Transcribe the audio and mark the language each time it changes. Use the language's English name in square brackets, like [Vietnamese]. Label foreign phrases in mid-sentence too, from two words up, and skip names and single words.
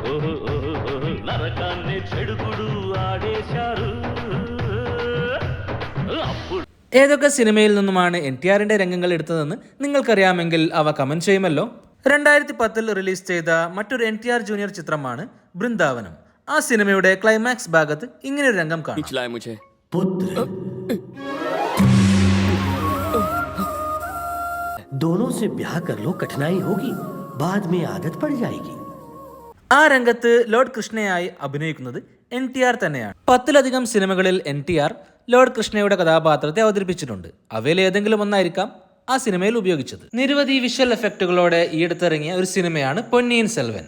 [Malayalam] ഏതൊക്കെ സിനിമയിൽ നിന്നുമാണ് NTRന്റെ രംഗങ്ങൾ എടുത്തതെന്ന് നിങ്ങൾക്കറിയാമെങ്കിൽ അവ കമന്റ് ചെയ്യുമല്ലോ. 2010 റിലീസ് ചെയ്ത മറ്റൊരു NTR ജൂനിയർ ചിത്രമാണ് ബൃന്ദാവനം. ആ സിനിമയുടെ ക്ലൈമാക്സ് ഭാഗത്ത് ഇങ്ങനൊരു രംഗം കാണാം. [Hindi] दोनों से ब्याह कर लो, कठिनाई होगी, बाद में आदत पड़ जाएगी. [Malayalam] ആ രംഗത്ത് ലോർഡ് കൃഷ്ണയായി അഭിനയിക്കുന്നത് NTR തന്നെയാണ്. 10ലധികം സിനിമകളിൽ NTR ലോർഡ് കൃഷ്ണയുടെ കഥാപാത്രത്തെ അവതരിപ്പിച്ചിട്ടുണ്ട്. അവയിൽ ഏതെങ്കിലും ഒന്നായിരിക്കാം ആ സിനിമയിൽ ഉപയോഗിച്ചത്. നിരവധി [English] visual effects-ഓടെ [Malayalam] ഈയടുത്തിറങ്ങിയ ഒരു സിനിമയാണ് പൊന്നിയിൻ സെൽവൻ.